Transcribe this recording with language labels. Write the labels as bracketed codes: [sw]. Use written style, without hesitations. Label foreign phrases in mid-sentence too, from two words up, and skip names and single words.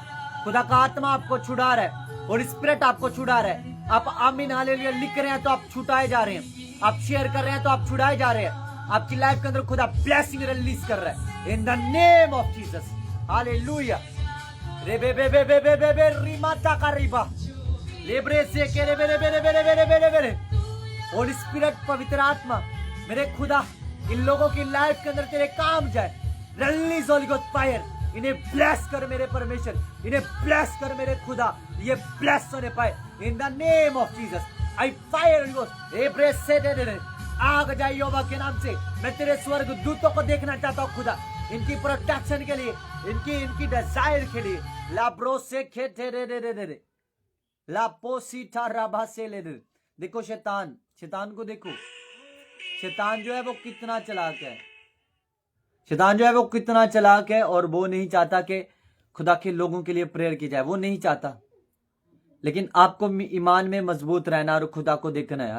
[hi] खुदा का आत्मा आपको छुड़ा रहा है और स्पिरिट आपको छुड़ा रहा है। आप आमीन हालेलुया लिख रहे हैं तो आप छुटाए जा रहे हैं, आप शेयर कर रहे हैं तो आप छुड़ाए जा रहे हैं। आपकी लाइफ के अंदर खुदा [en] blessing release [hi] कर रहा है [en] in the name of Jesus. हालेलुया। रे बे बे बे बे बे बे बे रिमाता का रिबा लेब्रे से के रे बेरे बेरे बेरे बेरे बेरे बेरे। Holy Spirit, [hi] पवित्र आत्मा, मेरे खुदा इन लोगों की लाइफ के अंदर तेरे काम जाए। [en] release Holy Ghost fire, [hi] इन्हें ब्लेस कर मेरे परमेश्वर, इन्हें ब्लेस कर मेरे खुदा, ये ब्लेस होने पाए [en] in the name of Jesus. I fire Holy Ghost लेब्रे से दे दे। [hi] आग जाए यहोवा के नाम से। मैं तेरे स्वर्ग दूतों को देखना चाहता हूँ खुदा, इनकी प्रोटेक्शन के लिए, इनकी डिजायर के लिए। लाब्रो से खेते रे रे रे रे लापोसीटा राभा से ले रे। देखो शैतान को देखो, शैतान जो है वो कितना चालाक है। शैतान जो है वो कितना चालाक है और वो नहीं चाहता कि खुदा के लोगों के लिए प्रेयर की जाए, वो नहीं चाहता। लेकिन आपको ईमान में मजबूत रहना और खुदा को देखना है।